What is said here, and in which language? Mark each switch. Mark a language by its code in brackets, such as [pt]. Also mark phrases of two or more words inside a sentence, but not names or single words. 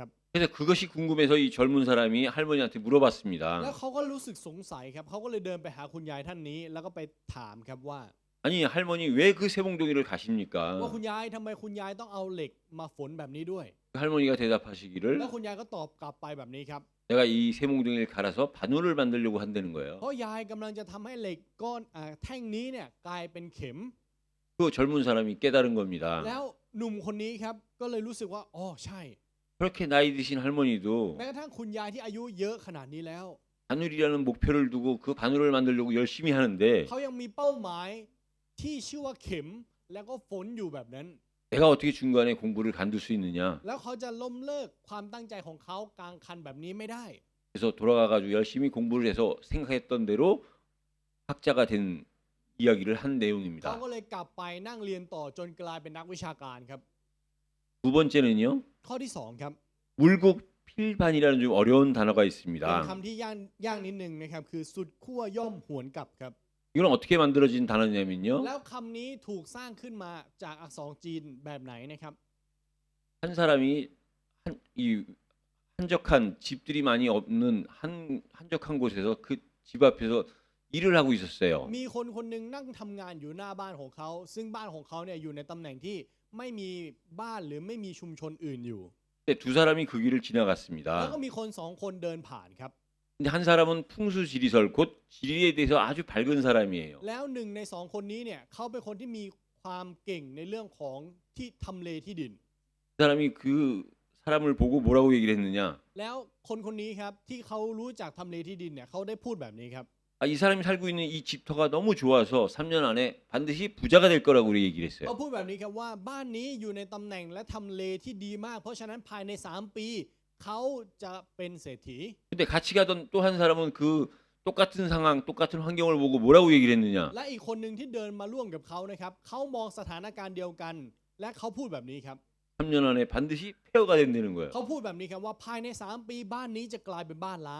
[ko] 그래서 그것이 궁금해서 이 젊은 사람이 할머니한테 [th] แล้ว [ko] 물어봤습니다. [th] เขาก็รู้สึกสงสัยครับเขาก็เลยเดินไปหาคุณยายท่านนี้แล้วก็ไปถามครับว่า [ko] 아니 할머니 왜 그 새 몽둥이를 [th] ว่า [ko] 가십니까? [th] คุณยายทำไมคุณยายต้องเอาเหล็กมาฝนแบบนี้ด้วย [ko] 할머니가 대답하시기를 [th] แล้วคุณยายก็ตอบกลับไปแบบนี้ครับ [ko] 내가 이 새 몽둥이를 갈아서 바늘을 만들려고 한다는 거예요. [th] เพราะยายกำลังจะทำให้เหล็กก้อนแท่งนี้เนี่ยกลายเป็นเข็ม [ko] 그 젊은 사람이 깨달은 겁니다. [th] แล้วหนุ่มคนนี้ครับก็เลยรู้สึกว่าอ๋อใช่ [ko] 그렇게 나이 드신 할머니도 [th] แม้กระทั่งคุณยายที่อายุเยอะขนาดนี้แล้ว [ko] 바늘이라는 목표를 두고 그 바늘을 만들려고 열심히 하는데 [th] เขายังมีเป้าหมายที่ชื่อว่าเข็มแล้วก็ฝนอยู่แบบนั้น [ko] 내가 어떻게 중간에 공부를 간둘 수 있느냐? [th] แล้วเขาจะล้มเลิกความตั้งใจของเขากลางคันแบบนี้ไม่ได้ [ko] 그래서 돌아가가지고 열심히 공부를 해서 생각했던 대로 학자가 된 이야기를 한 [th] เขา [ko] 내용입니다. [th] ก็เลยกลับไปนั่งเรียนต่อจนกลายเป็นนักวิชาการครับ [ko] 두 번째는요. [th] ข้อที่สองครับ [ko] 물국 필반이라는 좀 어려운 단어가 [th] เป็น [ko] 있습니다. [th] คำที่ยากนิดนึงนะครับคือสุดขั้วย่อมหวนกลับครับ [ko] 이건 어떻게 만들어진 단어냐면요. [th] แล้วคำนี้ถูกสร้างขึ้นมาจากอักษรจีนแบบไหนนะครับ [ko] 한 사람이 이 한적한 집들이 많이 없는 한적한 곳에서 그 집 앞에서 일을 하고 있었어요. [th] มีคนคนหนึ่งนั่งทำงานอยู่หน้าบ้านของเขาซึ่งบ้านของเขาเนี่ยอยู่ในตำแหน่งที่ไม่มีบ้านหรือไม่มีชุมชนอื่นอยู่ [ko] 근데 두 사람이 그 길을 [th] แล้ว [ko] 지나갔습니다. [th] ก็มีคนสองคนเดินผ่านครับ [ko] 근데 한 사람은 풍수지리설 곧 지리에 대해서 아주 밝은 사람이에요. [th] แล้วหนึ่งในสองคนนี้เนี่ยเขาเป็นคนที่มีความเก่งในเรื่องของที่ทำเลที่ดิน [ko] 그 사람이 그 사람을 보고 뭐라고 얘기를 했느냐? [th] แล้วคนคนนี้ครับที่เขารู้จักทำเลที่ดินเนี่ยเขาได้พูดแบบนี้ครับ [ko] 아, 이 사람이 살고 있는 이 집터가 너무 좋아서 3년 안에 반드시 부자가 될 거라고 우리 얘기를 [th] เขา [ko] 했어요. [th] พูดแบบนี้ครับว่าบ้านนี้อยู่ในตำแหน่งและทำเลที่ดีมาก เพราะฉะนั้นภายใน3ปีเขาจะเป็นเศรษฐี [ko] 근데 같이 가던 또 한 사람은 그 똑같은 상황, 똑같은 환경을 보고 뭐라고 얘기를 했느냐? [th] และอีกคนหนึ่งที่เดินมาร่วมกับเขานะครับเขามองสถานการณ์เดียวกัน และเขาพูดแบบนี้ครับ [ko] 3년 안에 반드시 폐허가 된다는 거예요. [th] เขาพูดแบบนี้ครับว่าภายใน3ปีบ้านนี้จะกลายเป็นบ้านล้าง